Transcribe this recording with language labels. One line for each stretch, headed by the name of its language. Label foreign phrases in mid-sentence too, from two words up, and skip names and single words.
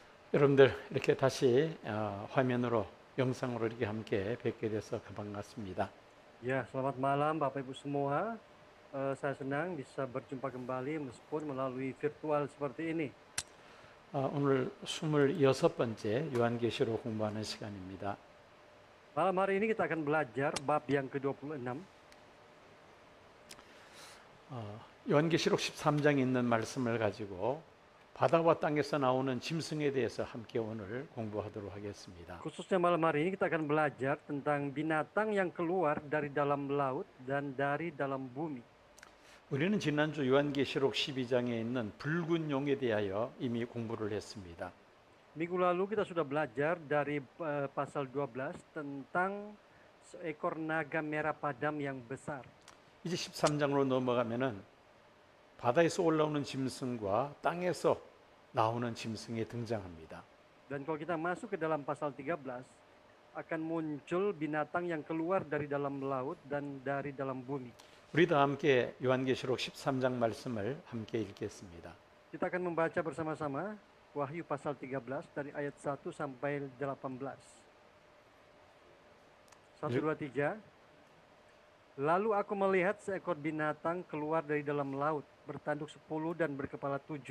Korean: 여러분들 이렇게 다시 화면으로 영상으로 이렇게 함께 뵙게 돼서 반갑습니다.
Indonesian: Ya, selamat malam Bapak Ibu semua. Saya senang bisa berjumpa kembali meskipun melalui virtual seperti ini.
Korean: 오늘 26번째 요한계시록 공부하는 시간입니다.
Indonesian: Malam hari ini kita akan belajar bab yang ke-26.
Korean: 요한계시록 13장에 있는 말씀을 가지고 바다와 땅에서 나오는 짐승에 대해서 함께 오늘 공부하도록 하겠습니다.
Indonesian: Khususnya malam hari ini kita akan belajar tentang binatang yang keluar dari dalam laut dan dari dalam bumi.
Korean: 우리는 지난주 요한계시록 12장에 있는 붉은 용에 대하여 이미 공부를 했습니다.
Indonesian: Minggu lalu kita sudah belajar dari pasal 12 tentang seekor naga merah padam yang besar.
Korean: 이제 13장으로 넘어가면은 바다에서 올라오는 짐승과 땅에서 나오는 짐승이 등장합니다.
Indonesian: Dan kalau kita masuk ke dalam pasal 13, akan muncul binatang yang keluar dari dalam laut dan dari dalam bumi.
Korean: 우리도 함께 요한계시록 13장 말씀을 함께 읽겠습니다.
Indonesian: Kita akan membaca bersama-sama Wahyu pasal 13 dari ayat 1 sampai 18. 1, 2, 3. Lalu aku melihat seekor binatang keluar dari dalam laut, bertanduk 10 dan berkepala 7.